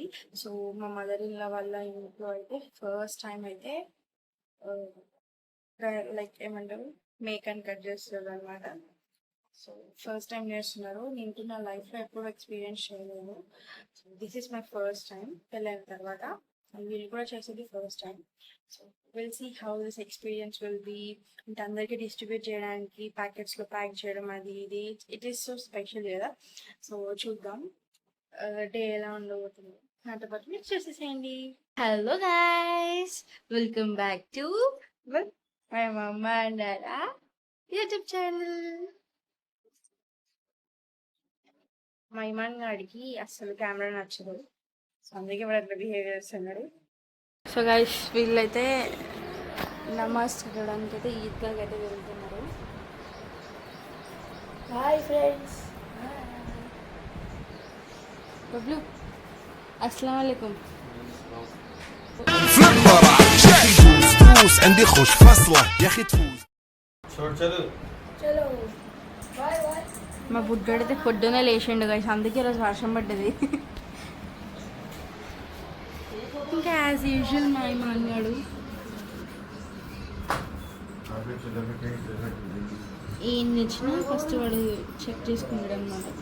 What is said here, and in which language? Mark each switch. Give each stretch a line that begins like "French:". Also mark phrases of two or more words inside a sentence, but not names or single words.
Telugu: సో మా
English: mother in law
Telugu: వాళ్ళ ఇంట్లో అయితే
English: first time
Telugu: అయితే లైక్ ఏమంటారు మేకని కట్ చేస్తారు అనమాట. సో
English: first time
Telugu: చేస్తున్నారు. నేను నా లైఫ్లో ఎప్పుడు ఎక్స్పీరియన్స్ చేయలేదు.
English: so this is my first time
Telugu: పెళ్ళైన తర్వాత. వీళ్ళు కూడా చేసేది
English: first time. so will see how this experience will be.
Telugu: అంటే అందరికీ డిస్ట్రిబ్యూట్ చేయడానికి ప్యాకెట్స్లో ప్యాక్ చేయడం అది ఇది
English: it is so special
Telugu: కదా. సో చూద్దాం డే ఎలా ఉండబోతుంది. నాతో పాటు మీరు చూసేసేయండి.
English: hello guys, welcome back to my Mamma and Dada YouTube channel.
Telugu: మా ఇమాన్ గాడికి అసలు కెమెరా నచ్చదు. సో అందుకే వాడు అట్లా బిహేవ్ చేస్తున్నాడు.
English: so guys
Telugu: వీళ్ళైతే నమాజ్ చదవడానికి అయితే ఈద్గాకి అయితే వెళ్తున్నారు.
English: hi friends, బబ్లు
Arabic: السلام عليكم. عندي خوش فصله يا اخي تفوز
English: chalo bye bye.
Telugu: మా బుడ్డోడు అయితే పొద్దునే లేచిండు గైస్, అందుకే ఈరోజు వర్షం పడ్డది. ఇంకా
English: as usual
Telugu: మా ఇమా అన్నాడు ఏం తెచ్చినా ఫస్ట్ వాడు చెక్ చేసుకున్నాడు అనమాట.